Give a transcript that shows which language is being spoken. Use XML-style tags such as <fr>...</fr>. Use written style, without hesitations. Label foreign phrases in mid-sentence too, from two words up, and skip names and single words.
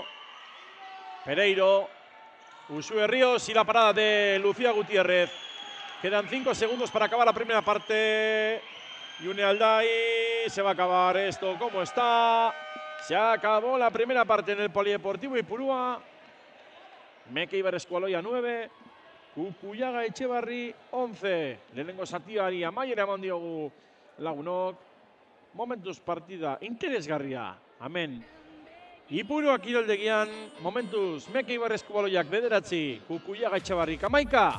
<es>Pereiro. Uxue Ríos y la parada de Lucía Gutiérrez. Quedan 5 segundos para acabar la primera parte. June Alday, se va a acabar esto como está. Se acabó la primera parte en el Polideportivo Ipurúa. Meke Ibar Eskualoia 9. Kukuiaga Etxebarri 11.</es> <eu>Lehenengo zatiari amaiera eman diogu lagunok. Momentuz partida interesgarria. Amen. Ipurua kiroldegian, momentuz, Meke Ibar Eskualoiak 9, Kukuiaga Etxebarrik 11.</eu>